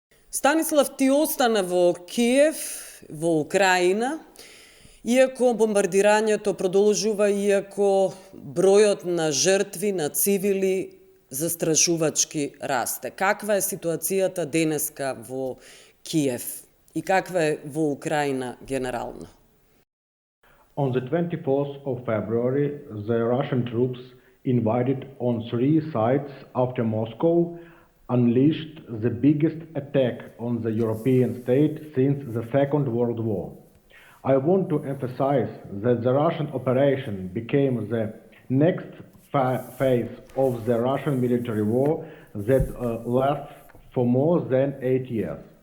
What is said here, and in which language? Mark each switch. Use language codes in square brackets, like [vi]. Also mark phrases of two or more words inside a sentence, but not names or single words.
[mk] Станислав, ти остана во Киев, во Украина, иако бомбардирањето продолжува, иако бројот на жртви, на цивили застрашувачки расте. Каква е ситуацијата денеска во Киев и каква е во Украина генерално? [en] On the 24th of February, the Russian troops invaded on three sites after Moscow unleashed the biggest attack on the European state since the Second World War. I want to emphasize that the Russian operation became the next phase of the Russian military war that lasts for more than 8 years.